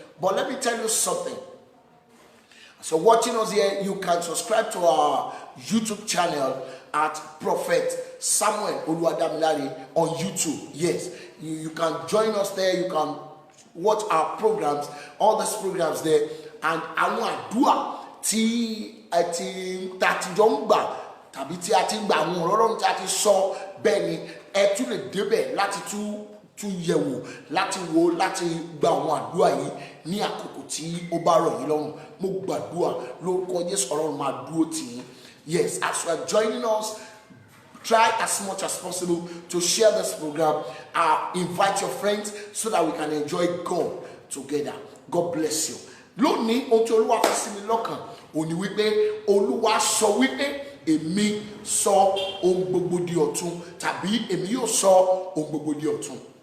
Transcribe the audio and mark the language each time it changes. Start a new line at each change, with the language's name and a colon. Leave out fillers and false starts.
English: But let me tell you something. So watching us here, you can subscribe to our YouTube channel at Prophet Samuel Oluwadamilare on YouTube. Yes, you can join us there. You can watch our programs, all these programs there.
Yoruba: And àwọn àdúrà tí jọ ń gbà tàbí tí a ti ń gbà àwọn ọ̀rọ̀ tí a ti sọ, bẹ́ẹ̀ ni ẹ tún lè débẹ̀ láti tún yẹ̀wò, láti wo, láti gba àwọn àdúrà yìí ní àkókò tí ó bá rọ̀ yín lọ́rùn. Mo gbàdúrà lórúkọ Jésù Ọlọ́run máa dúró tì yín.
English: Yes, as you are joining us, try as much as possible to share this program. Invite your friends so that we can enjoy God together. God bless you.
Yoruba: Lónìí ohun tí Olúwa fi sí mi lọ́kàn ó ní wípé Olúwa sọ wípé èmi sọ ohun gbogbo di ọ̀tun, tàbí èmi yóò sọ ohun gbogbo di ọ̀tun.